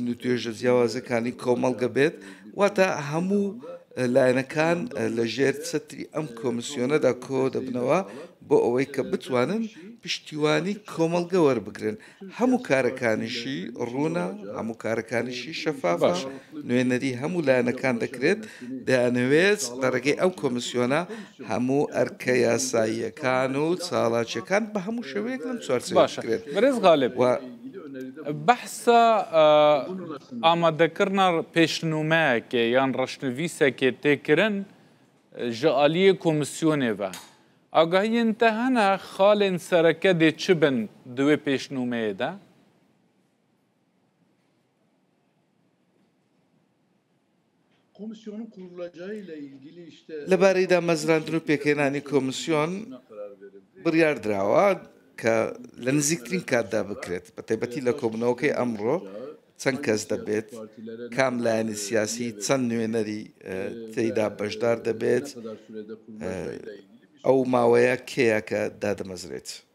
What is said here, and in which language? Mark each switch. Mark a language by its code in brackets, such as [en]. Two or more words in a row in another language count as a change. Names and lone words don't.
[ckb] و توێژە جیاوازەکانی کۆمەڵگە بێت واتە هەموو لایەنەکان لە ژێر چەتری ئەم کۆمیسیۆنەدا کۆ دەبنەوە بۆ ئەوەی کە بتوانن پشتیوانی کۆمەڵگە وەربگرن هەموو کارەکانیشی ڕوونە هەموو کارەکانیشی شەفافە نوێنەری هەموو لایەنەکان دەکرێت دەیانەوێت لە ڕێگەی ئەو کۆمیسیۆنە هەموو ئەرکە یاساییەکان و چاڵاکیەکان بە هەموو شێوەیەک لەم چوارچێوە بکرێت. [ku] بەڕێز غالب بەحسە ئامادەکردنا پێشنوومەیەکێ یان ڕەشنویسێکێ تێکردن ji aliyê komisyonê ve agahiyên te hene xalên sereke dê çi bin di wê pêşnûmeyê de? [ckb] لەبارەی دامەزراندن و پێکهێنانی کۆمیسیۆن بڕیار دراوە کە لە نزیکترین کاتدا بکرێت بە تایبەتی لە کۆبوونەوەکەی ئەمڕۆ چەند کەس دەبێت کام لایەنی سیاسی چەند نوێنەری تێیدا بەشدار دەبێت ئەو ماوەیە کێیە کە دادەمەزرێت.